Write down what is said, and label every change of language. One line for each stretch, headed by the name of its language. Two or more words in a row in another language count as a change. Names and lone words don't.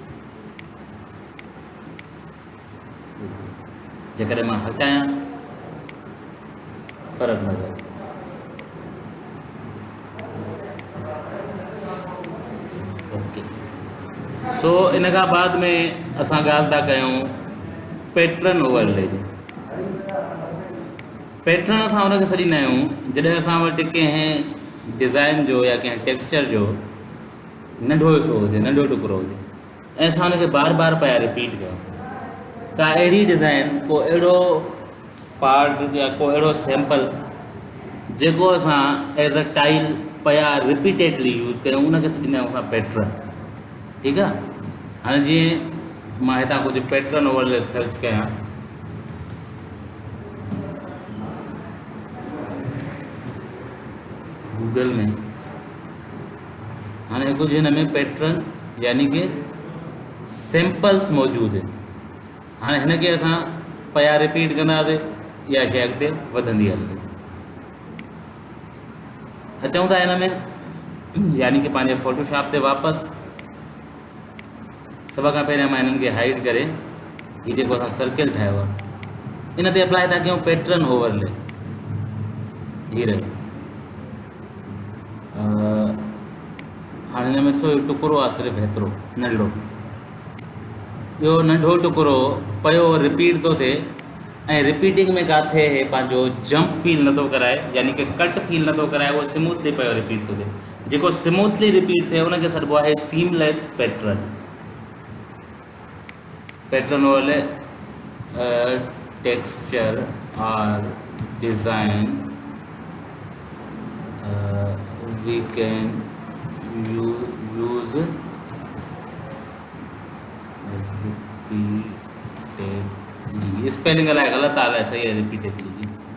Sindhi: जेकॾहिं मां हटायां फ़र्क़ु नज़र, ओके। सो इन खां बाद में असां ॻाल्हि था कयूं
English: pattern overlay
Sindhi: जी। पैटर्न असां हुनखे सॾींदा आहियूं जॾहिं असां वटि कंहिं डिज़ाइन जो या कंहिं टेक्सचर जो नंढो हिसो हुजे, नंढो टुकड़ो हुजे, ऐं असां हुनखे बार बार पिया रिपीट कयूं, का अहिड़ी डिज़ाइन, को अहिड़ो पार्ट या को अहिड़ो सैंपल जेको असां
English: as a tile
Sindhi: पिया रिपीटेडली यूज़ कयूं, उनखे सॾींदा आहियूं असां पैटर्न। ठीकु आहे। हाणे जीअं मां हितां कुझु
English: pattern overlay
Sindhi: सर्च कयां, गूगल में, हाणे कुझु हिन में पैटर्न यानी कि सैंपल्स मौजूदु आहिनि। हाणे हिनखे असां पिया रिपीट कंदासीं, इहा शइ अॻिते वधंदी हलंदी। अचूं था हिन में, यानी कि पंहिंजे फोटोशॉप ते वापसि, सभ खां पहिरियां मां हिननि खे हाइड करे, हीअ जेको असां सर्किल ठाहियो आहे इन ते अप्लाई था कयूं
English: pattern overlay.
Sindhi: हीअ रहियो, हाणे हिन में ॾिसो टुकड़ो आहे सिर्फ़ु हेतिरो नंढो, ॿियो नंढो टुकड़ो पियो रिपीट थो थिए, ऐं रिपीटिंग में किथे हे पंहिंजो जंप फील नथो कराए, यानी कि कट फील नथो कराए, उहो स्मूथली पियो रिपीट थो थिए। जेको स्मूथली रिपीट थिए उनखे सॾिबो आहे
English: seamless pattern. pattern overlay texture and design we can use repeatedly, स्पेलिंग
Sindhi: अलाए ग़लति आहे, अलाए सही है,
English: रिपीटेडली जी।